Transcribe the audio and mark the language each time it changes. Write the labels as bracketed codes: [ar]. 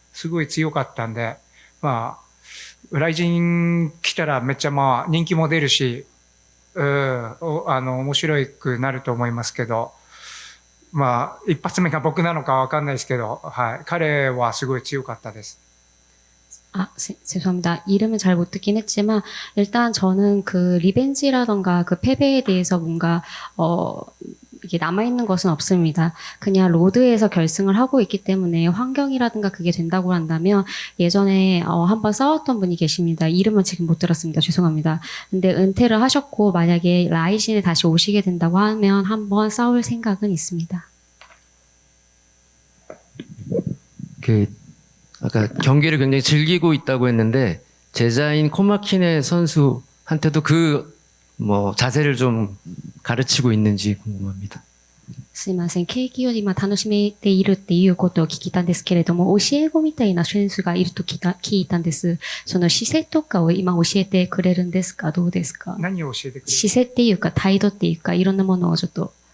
[ja] すごい強かったんで、ライジン来たらめっちゃ人気も出るし、面白くなると思いますけど、一発目が僕なのかわかんないですけど、彼はすごい強かったです。 [ko] 죄송합니다. 이름은 잘 못 듣긴 했지만, 일단 저는 그 리벤지라던가 그 패배에 대해서 뭔가, 이게 남아있는 것은 없습니다. 그냥 로드에서 결승을 하고 있기 때문에 환경이라든가 그게 된다고 한다면, 예전에, 한번 싸웠던 분이 계십니다. 이름은 지금 못 들었습니다. 죄송합니다. 근데 은퇴를 하셨고, 만약에 라이신에 다시 오시게 된다고 하면 한번 싸울 생각은 있습니다. 아까 경기를 굉장히 즐기고 있다고 했는데 제자인 코마키네 선수한테도 자세를 좀 가르치고 있는지 궁금합니다. [ja] すいません。景気より楽しめているっていうことを聞いたんですけれども、教え子みたいな選手がいると聞いたんです。その姿勢とかを今教えてくれるんですか？どうですか？何を教えてくれる？姿勢っていうか態度っていうかいろんなものをちょっと。